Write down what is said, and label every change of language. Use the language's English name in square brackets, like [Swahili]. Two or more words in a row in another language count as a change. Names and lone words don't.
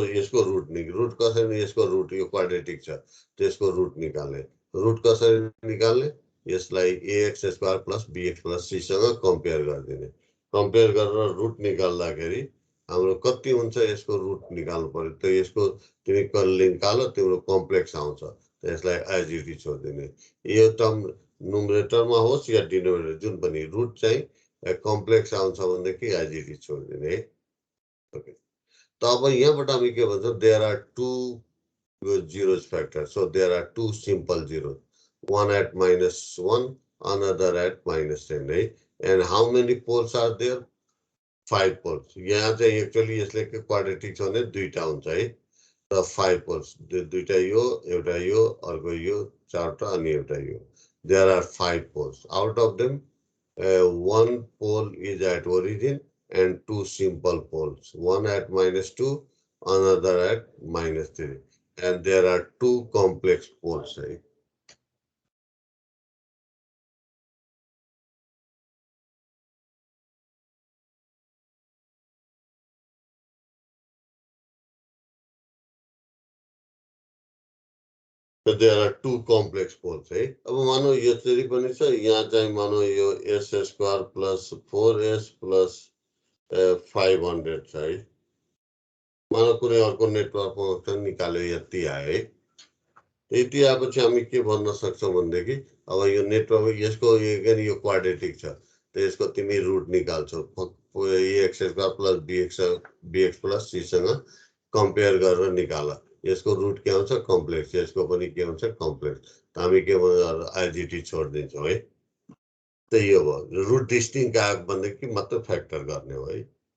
[Nepali] यसको रुट कसरी यसको रुट यो क्वाड्रेटिक छ त्यसको रुट निकाल्ने रुट कसरी निकाल्ने यसलाई [English] ax square plus bx plus c [Nepali] सँग कम्पेयर गरिदिने कम्पेयर गरेर रुट निकाल्दाखेरि हाम्रो कति हुन्छ यसको रुट निकाल्नु पर्यो त यसको तिमी निकाल तिम्रो कम्प्लेक्स आउँछ त्यसलाई [English] as it is [Nepali] छोड्दिने यो टर्म नुमेरेटरमा होस् या डिनोमिनेटर जुन पनि रुट चाहिँ कम्प्लेक्स आउँछ भनेदेखि [English] as it is [Nepali] छोड्दिने ओके त अब यहाँबाट हामी के भन्छौँ [English] there are 2 zeros factor so there are 2 simple zeros one at -1 another at -10 है and how many poles are there 5 poles [Nepali] यहाँ चाहिँ एक्चुअली यसले के क्वाड्रेटिक छ भने दुईटा हुन्छ है त 5 poles दुईटा यो एउटा यो अर्को यो चारटा अनि एउटा यो [English] there are 5 poles out of them one pole is at origin and two simple poles, one at -2, another at -3, and there are two complex poles, right? So there are two complex poles, [Nepali] है अब मानो यो चाहिँ पनि छ यहाँ चाहिँ मानो यो [English] s² plus 4s plus 500 [Nepali] छ है मानो कुनै अर्को नेटवर्कमा निकाल्यो यति आयो है यति आएपछि हामी के भन्न सक्छौँ भनेदेखि अब यो नेटवर्क यसको यो क्वाड्रेटिक छ त यसको तिमी रुट निकाल्छौ [English] ax² plus bx plus c [Nepali] सँग कम्पेयर गरेर निकाल यसको रुट के हुन्छ कम्प्लेक्स यसको पनि के हुन्छ कम्प्लेक्स त हामी के भन्छ आइजिटी छोड्दिन्छौँ है त यो भयो रुट डिस्टिङ आएको भनेदेखि मात्र फ्याक्टर गर्ने हो है